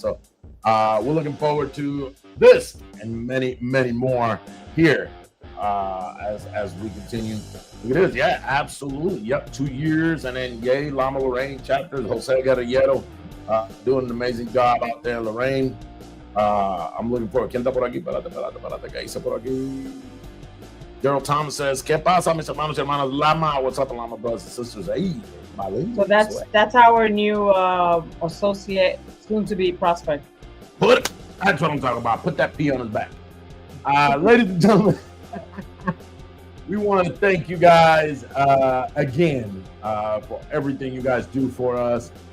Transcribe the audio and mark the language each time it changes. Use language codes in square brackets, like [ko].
[en] So we're looking forward to this and many, many more here as we continue. Look at this. Yeah, absolutely. Yep, 2 years, and then yay, Lama Lorraine chapters. Jose Guerrillero doing an amazing job out there in Lorraine. I'm looking forward. [es] ¿Quién está por aquí? Espérate, ¿qué hice por aquí? Gerald Thomas says, ¿Qué pasa, mis hermanos y hermanas Lama? [en] What's up, Lama brothers and sisters? Hey, so that's our new associate, soon to be prospect. That's what I'm talking about. Put that P on his back. Ladies and gentlemen, we want to thank you guys again for everything you guys do for us.